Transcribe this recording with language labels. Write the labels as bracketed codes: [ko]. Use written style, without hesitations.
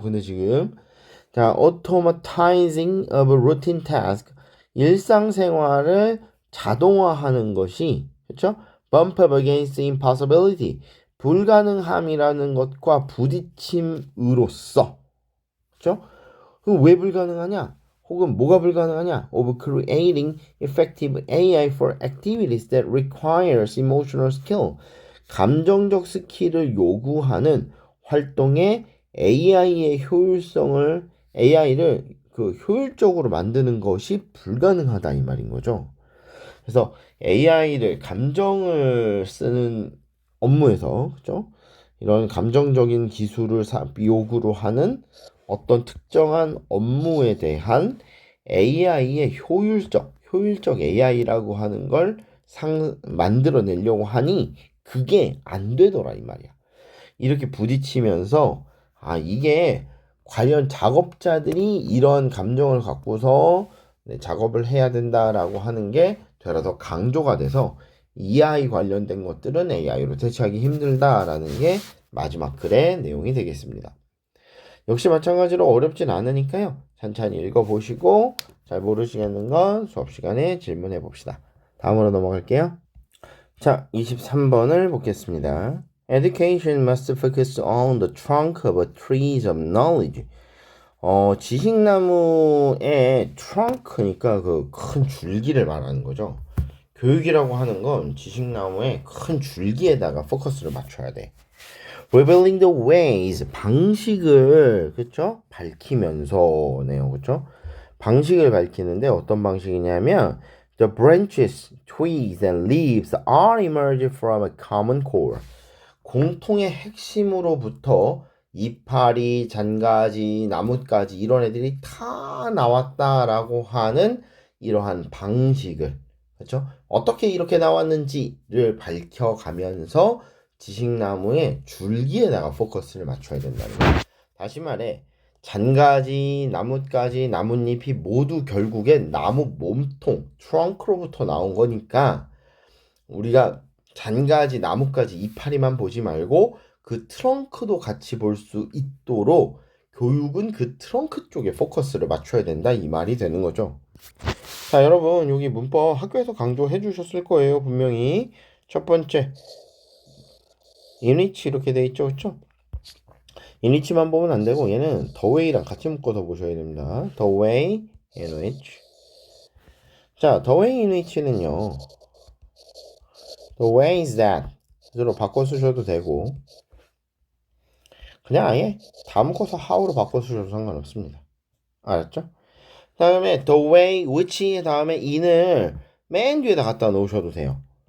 [ko] 근데 지금 자, [en] automatizing of a routine task [ko] 일상생활을 자동화하는 것이 그렇죠? [en] bump up against impossibility [ko] 불가능함이라는 것과 부딪힘으로써 그렇죠? 그럼 왜 불가능하냐? 혹은 뭐가 불가능하냐? [en] Of creating effective AI for activities that requires emotional skill. [ko] 감정적 스킬을 요구하는 활동에 AI의 효율성을 AI를 그 효율적으로 만드는 것이 불가능하다 이 말인 거죠. 그래서 AI를 감정을 쓰는 업무에서 그죠? 이런 감정적인 기술을 요구로 하는 어떤 특정한 업무에 대한 AI의 효율적 AI라고 하는 걸 만들어내려고 하니 그게 안 되더라 이 말이야. 이렇게 부딪히면서 이게 과연 작업자들이 이런 감정을 갖고서 작업을 해야 된다라고 하는 게 되려 더 강조가 돼서 EI 관련된 것들은 AI로 대체하기 힘들다라는 게 마지막 글의 내용이 되겠습니다. 역시 마찬가지로 어렵진 않으니까요. 천천히 읽어보시고 잘 모르시겠는 건 수업 시간에 질문해 봅시다. 다음으로 넘어갈게요. 자, 23번을 보겠습니다. [en] Education must focus on the trunk of trees of knowledge. [ko] 지식나무의 trunk니까 그 큰 줄기를 말하는 거죠. 교육이라고 하는 건 지식나무의 큰 줄기에다가 포커스를 맞춰야 돼. Revealing the ways, 방식을, 그쵸? 밝히면서네요, 그쵸? 방식을 밝히는데 어떤 방식이냐면 [en] The branches, twigs, and leaves are emerged from a common core. [ko] 공통의 핵심으로부터 이파리, 잔가지, 나뭇가지 이런 애들이 다 나왔다라고 하는 이러한 방식을 그렇죠? 어떻게 이렇게 나왔는지를 밝혀가면서 지식나무의 줄기에다가 포커스를 맞춰야 된다는 거예요. 다시 말해 잔가지, 나뭇가지, 나뭇잎이 모두 결국엔 나무 몸통, 트렁크로부터 나온 거니까 우리가 잔가지, 나뭇가지, 이파리만 보지 말고 그 트렁크도 같이 볼 수 있도록 교육은 그 트렁크 쪽에 포커스를 맞춰야 된다 이 말이 되는 거죠. 자, 여러분 여기 문법 학교에서 강조해 주셨을 거예요. 분명히 첫 번째 인위치 이렇게 돼 있죠, 그렇죠? 인위치만 보면 안 되고 얘는 the way랑 같이 묶어서 보셔야 됩니다. [en] the way in which. 자, the way in which는요. the way is that [ko] 으로 바꿔 쓰셔도 되고 그냥 아예 다 묶어서 how로 바꿔 쓰셔도 상관없습니다. 알았죠? 다음에 the way which 다음에 in을 맨 뒤에다 갖다 놓으셔도 돼요.